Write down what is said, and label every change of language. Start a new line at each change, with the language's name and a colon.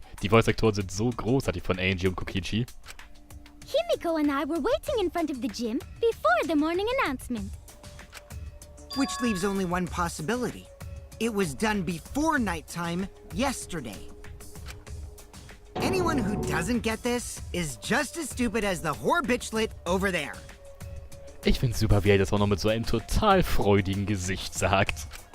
German: Die Voice-Aktoren sind so großartig von Angie und Kokichi.
English: Himiko and I were waiting in front of the gym before the morning announcement. Which leaves only one possibility. It was done before nighttime yesterday. Anyone who doesn't get this is just as stupid as the whore bitchlet over there.
German: Ich find's super, wie er das auch noch mit so einem total freudigen Gesicht sagt.